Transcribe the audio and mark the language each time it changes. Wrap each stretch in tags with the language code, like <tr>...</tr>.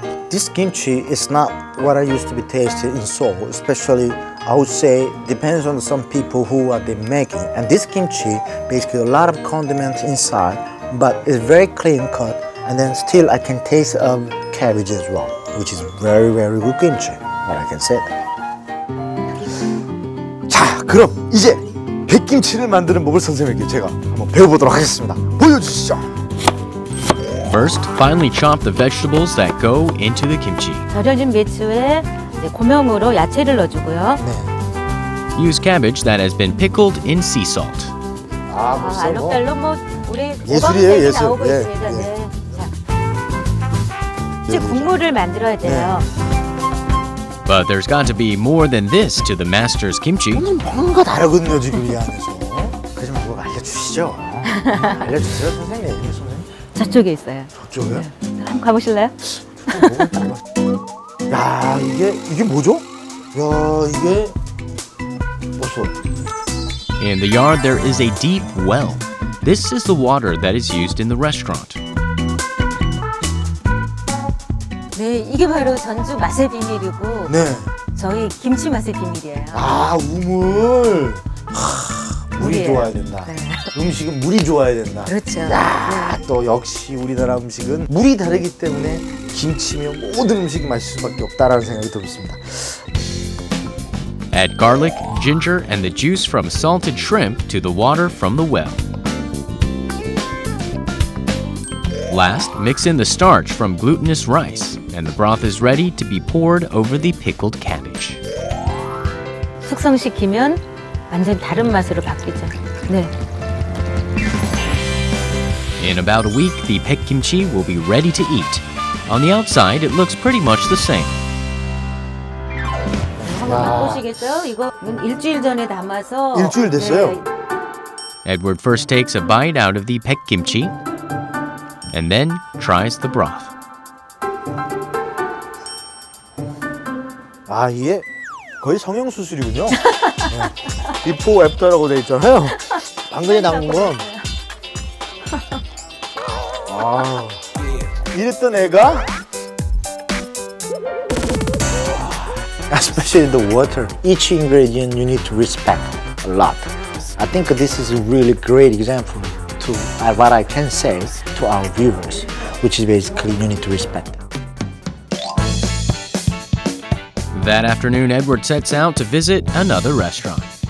<en>This kimchi is not what I used to be tasted in Seoul, especially I would say depends on some people who are they making. And this kimchi, basically a lot of condiments inside, but it's very clean cut, and then still I can taste cabbage as well, which is very good kimchi, what I can say.</en> <ko>자, 그럼 이제 백김치를 만드는 법을 선생님께 제가 한번 배워보도록 하겠습니다. 보여주시죠.</ko> <en>First, finely chop the vegetables that go into the kimchi.</en> <ko>절여진 배추에 고명으로 야채를 넣어주고요.</ko> <en>Use cabbage that has been pickled in sea salt.</en> <ko>알록달록 뭐 우리 예술이에요, 예술. 나오고 예, 있습니다. 예. 네. 자, 이제 국물을 만들어야 돼요.</ko> <en>But there's got to be more than this to the master's kimchi.</en> <ko>뭔가 다르거든요, 지금 이 안에서. 하지만 뭐 알려주시죠. 알려주세요, 선생님. 저쪽에 있어요. 저쪽에? 한번 가보실래요? 야, 이게 뭐죠? 야, 이게 무슨?</ko> <en>In the yard, there is a deep well. This is the water that is used in the restaurant.</en> <ko>네, 이게 바로 전주 맛의 비밀이고 네. 저희 김치 맛의 비밀이에요. 아, 우물. 물이 물이에요. 좋아야 된다. 네. 음식은 물이 좋아야 된다. 그렇죠. 야, 또 역시 우리나라 음식은 물이 다르기 때문에 김치면 모든 음식이 맛있을 수밖에 없다라는 생각이 들었습니다.</ko> <en>Add garlic, ginger, and the juice from salted shrimp to the water from the well. Last, mix in the starch from glutinous rice, and the broth is ready to be poured over the pickled cabbage.</en> <ko>숙성시키면 완전 다른 맛으로 바뀌죠. 네.</ko> <en>In about a week, the baek-kimchi will be ready to eat. On the outside, it looks pretty much the same.</en> <ko>한번 맛보시겠어요? 이거 일주일 전에 담아서 일주일 됐어요? 네.</ko> <en>Edward first takes a bite out of the baek-kimchi, and then tries the broth.</en> <ko>아, 이게 거의 성형수술이군요. 네. 비포 애프터라고 돼 있잖아요. 방금 나온 건 이랬던 애가</ko> <en>especially the water. Each ingredient you need to respect a lot. I think this is a really great example to what I can say to our viewers, which is basically you need to respect. That afternoon, Edward sets out to visit another restaurant.</en>